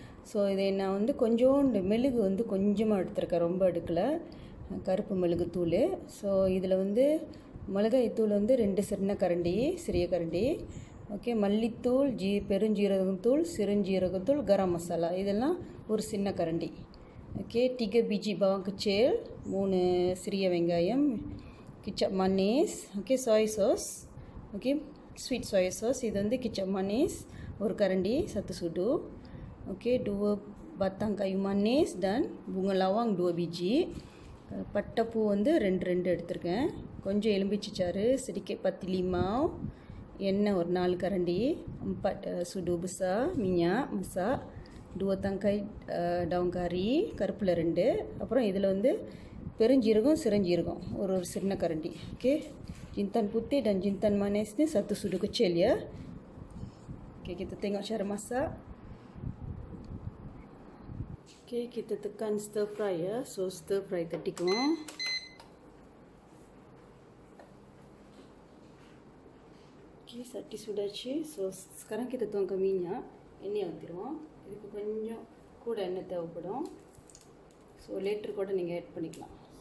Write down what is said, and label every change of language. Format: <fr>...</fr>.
<ta>So இதை நான் வந்து கொஞ்சோண்டு மெழுகு வந்து கொஞ்சமாக எடுத்துருக்கேன், ரொம்ப எடுக்கலை, கருப்பு மெழுகு தூள். ஸோ இதில் வந்து மிளகாய் தூள் வந்து 2 சின்ன கரண்டி, சிறிய கரண்டி. ஓகே, மல்லித்தூள், பெருஞ்சீரகத்தூள், சிறுஞ்சீரகத்தூள், கரம் மசாலா இதெல்லாம் ஒரு சின்ன கரண்டி. ஓகே,</ta> <ms>3 biji bawang kecil,</ms> <ta>3 சிறிய வெங்காயம்,</ta> <ms>kicap manis,</ms> <ta>okay,</ta> <en>soy sauce,</en> <ta>okay,</ta> <en>sweet soy sauce,</en> <ta>இது வந்து kicap manis ஒரு கரண்டி</ta> <ms>1 sudu. Okey, 2 batang kayu manis dan bunga lawang 2 biji.</ms> <ta>பட்டைப்பூ வந்து 2 எடுத்திருக்கேன். கொஞ்சம் எலும்பிச்சை சாறு,</ta> <ms>sedikit pati limau,</ms> <ta>எண்ணெய் ஒரு 4 கரண்டி,</ta> <ms>4 sudu besar minyak masak, 2 tangkai daun kari,</ms> <ta>கருப்பில் 2. அப்புறம் இதில் வந்து பெருஞ்சீரகம், சிறுஞ்சீரகம் ஒரு சின்ன கரண்டி.</ta> <ms>Okey, jintan putih dan jintan manis ni 1 sudu kecil ya. Okey, kita tengok cara masak. Okay, kita tekan stir fry ya.</ms> <ta>So stir fry கட்டிக்குவோம். Okay, சட்டி சுடாச்சு.</ta> <ms>ஸோ sekarang kita tuangkan minyak,</ms> <ta>எண்ணெய் ஊற்றிடுவோம். இதுக்கு கொஞ்சம் கூட எண்ணெய் தேவைப்படும். ஸோ லேட்டர் கூட நீங்கள் add பண்ணிக்கலாம்.</ta>